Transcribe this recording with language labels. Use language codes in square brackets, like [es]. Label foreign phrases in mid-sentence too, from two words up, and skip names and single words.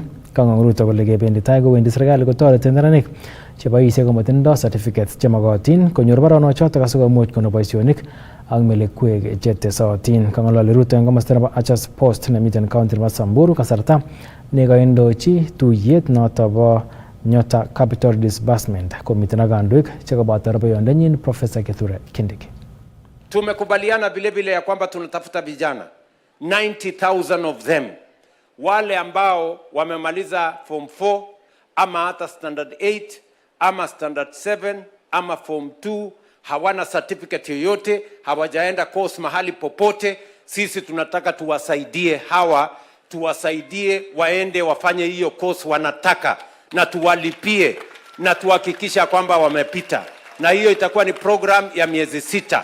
[kln] Kang'ong Ruto kole kebendi tai kowendi serikali kotoreti neranik cheboisie komotindoi certificates chemokotin konyor baronochotok asikomuch kono boisionik ak melekwek chetesotin. Kang'ololi Ruto en komosta nebo Achas Post nemiten county nebo Samburu kasarta nekoindochi tuyet noto bo Nyota Capital Disbursement komiten ak kandoik chekoboto rubeiwondenyin Professor Kithure Kindiki. [sw] Tumekubaliana vile vile ya kwamba tunatafuta vijana 90,000 [en] of them, [sw] wale ambao wamemaliza form 4 ama hata standard 8 ama standard 7 ama form 2, hawana certificate yoyote, hawajaenda course mahali popote. Sisi tunataka tuwasaidie hawa, tuwasaidie waende wafanye hiyo course wanataka, na tuwalipie na tuhakikisha kwamba wamepita, na hiyo itakuwa ni program ya miezi 6.